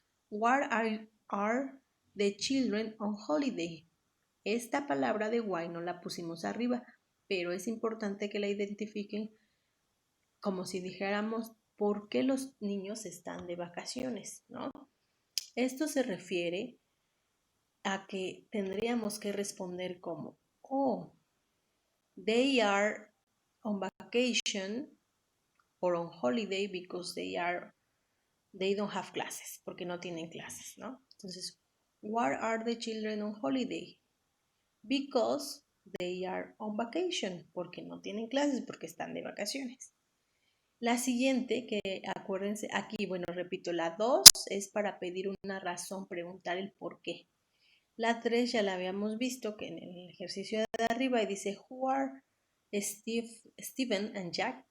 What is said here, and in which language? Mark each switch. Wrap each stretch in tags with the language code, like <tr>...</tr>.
<en>Where are the children on holiday?</en> <es>Esta palabra de why no la pusimos arriba, pero es importante que la identifiquen como si dijéramos por qué los niños están de vacaciones, ¿no? Esto se refiere a que tendríamos que responder como, oh, they are on vacation or on holiday because they don't have classes, porque no tienen clases, ¿no?</es> <en>Entonces, why are the children on holiday? Because they are on vacation,</en> <es>porque no tienen clases, porque están de vacaciones. La siguiente, que acuérdense, aquí, bueno, repito, la 2 es para pedir una razón, preguntar el por qué. La 3 ya la habíamos visto, que en el ejercicio de arriba y dice, who are Steven and Jack?</es>